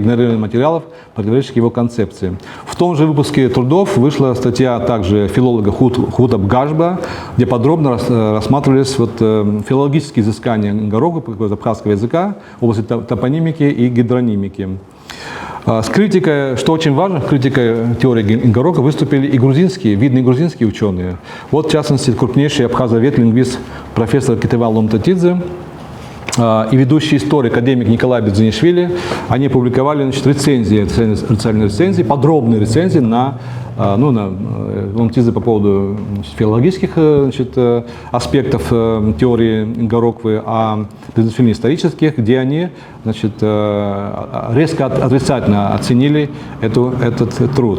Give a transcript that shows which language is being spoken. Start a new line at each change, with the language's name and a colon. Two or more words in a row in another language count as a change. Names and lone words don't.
Russian: Игнорирование материалов, противоречащих его концепции. В том же выпуске трудов вышла статья также филолога Хута Бгашба, где подробно рассматривались филологические изыскания Ингорокова абхазского языка в области топонимики и гидронимики. С критикой, что очень важно, критикой теории Ингорока выступили и видные грузинские ученые. Вот, в частности, крупнейший абхазовед, лингвист профессор Кетеван Ломтатидзе и ведущий историк, академик Николай Бедзинишвили. Они опубликовали, значит, рецензии, подробные рецензии на Ломтатидзе по поводу филологических, значит, аспектов теории Ингороковой, а Бедзинишвили исторических, где они, значит, резко отрицательно оценили этот труд.